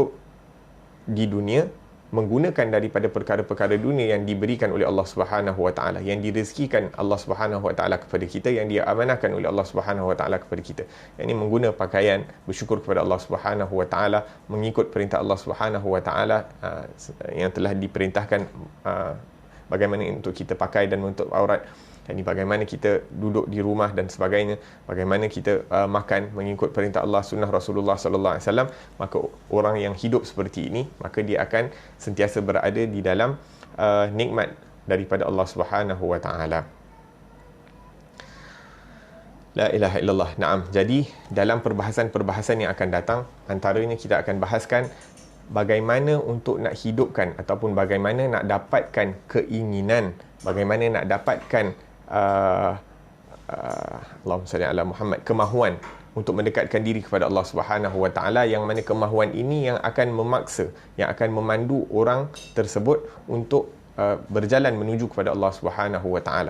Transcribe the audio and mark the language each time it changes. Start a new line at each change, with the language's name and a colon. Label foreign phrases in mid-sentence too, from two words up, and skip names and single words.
Malay: Hidup di dunia menggunakan daripada perkara-perkara dunia yang diberikan oleh Allah
Arabic: سبحانه وتعالى,
Malay: yang direzekikan Allah
Arabic: سبحانه وتعالى
Malay: kepada kita, yang diamanahkan oleh Allah
Arabic: سبحانه وتعالى
Malay: kepada kita. Yang ini mengguna pakaian, bersyukur kepada Allah
Arabic: سبحانه وتعالى,
Malay: mengikut perintah Allah
Arabic: سبحانه وتعالى
Malay: yang telah diperintahkan bagaimana untuk kita pakai dan menutup aurat. Dan bagaimana kita duduk di rumah dan sebagainya, bagaimana kita makan mengikut perintah Allah, sunnah Rasulullah
Arabic: صلى الله عليه وسلم.
Malay: Maka orang yang hidup seperti ini, maka dia akan sentiasa berada di dalam nikmat daripada Allah
Arabic: سبحانه وتعالى. لا إله إلا الله. نعم.
Malay: Jadi dalam perbahasan-perbahasan yang akan datang, antaranya kita akan bahaskan bagaimana untuk nak hidupkan ataupun bagaimana nak dapatkan keinginan, bagaimana nak dapatkan
Arabic: اللهم صل على محمد,
Malay: kemahuan untuk mendekatkan diri kepada Allah
Arabic: سبحانه وتعالى,
Malay: yang mana kemahuan ini yang akan memaksa, yang akan memandu orang tersebut untuk berjalan menuju kepada Allah
Arabic: سبحانه وتعالى.